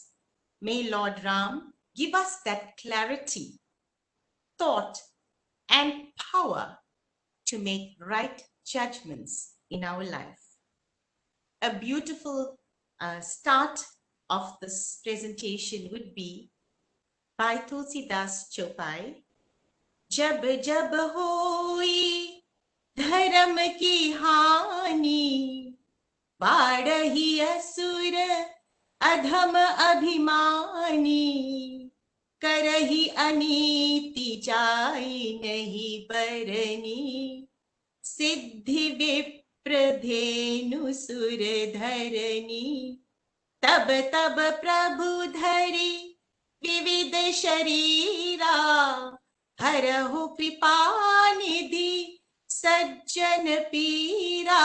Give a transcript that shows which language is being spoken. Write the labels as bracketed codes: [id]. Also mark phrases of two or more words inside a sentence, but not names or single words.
[en] May Lord Ram give us that clarity, thought, and power to make right judgments in our life. A beautiful start of this presentation would be by Tulsidas Chopai. [awa] जब जब होइ धरम कि हानी, बाढ़ही असुर अधम अभिमानी, करही अनीति जाई नहीं बरनी, सिद्धि विप्रधेनु सुर धरनी, तब तब प्रभु धरी विविध शरीरा, हरहु कृपा निधि सज्जन पीरा.